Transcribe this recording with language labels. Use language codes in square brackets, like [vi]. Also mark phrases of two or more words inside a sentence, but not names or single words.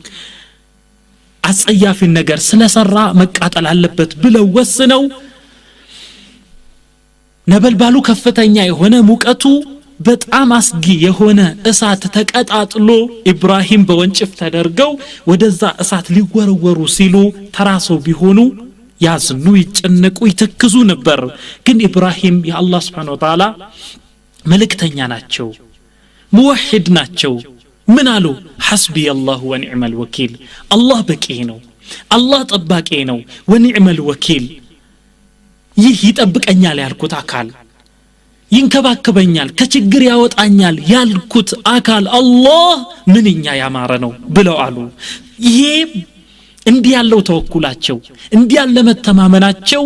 [am] አጸያፊ ነገር ስለሰራ መቃጠል አለበት ብለው ወስነው ነበልባሉ ከፍተኛ የሆነ ሙቀቱ በጣም አስጊ የሆነ እሳት ተቀጣጥሎ ኢብራሂም በወንጭፍ ተደርገው ወደዛ እሳት ሊወረወሩ ሲሉ ተራሰው ቢሆኑ ያዝኑ ይጨነቁ ይተክዙ ነበር ግን ኢብራሂም የአላህ [ar] سبحانه وتعالى [am] መልእክተኛ ናቸው ሙወሂድ ናቸው ምን አሉ [ar] حسبي الله ونعم الوكيل الله [am] በቂ ነው አላህ ጠባቂ ነው [ar] ونعم الوكيل [am] ይህ ይጠብቀኛል ያልኩት አካል ይንከባከበኛል ከችግር ያወጣኛል ያልኩት አካል አላህ ምንኛ ያማረ ነው ብለው አሉ ይሄ እንዲህ ያለው ተወኩላቸው እንዲህ ያለ መተማመናቸው